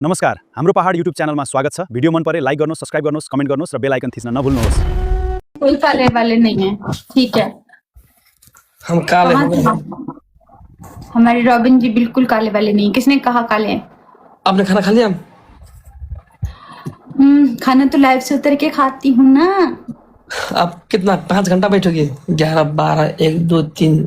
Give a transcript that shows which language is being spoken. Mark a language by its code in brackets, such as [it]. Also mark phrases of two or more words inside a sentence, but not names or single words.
[ne] नमस्कार, हाम्रो पहाड युट्युब च्यानलमा स्वागत छ। भिडियो मन परे लाइक गर्नुहोस्, सब्स्क्राइब गर्नुहोस्, कमेन्ट गर्नुहोस् र [en] bell icon [ne] थिच्न नभुल्नुहोस्। [hi] कोई काले वाले नहीं है, ठीक है। हम काले कहाँ हैं। से? हमारे रॉबिन जी बिल्कुल काले वाले नहीं। किसने कहा काले हैं? आपने खाना खा लिया? खाना तो लाइव से उतर के खाती हूँ ना। आप कितना 5 घंटा बैठोगे? 11, 12, 1, 2, 3।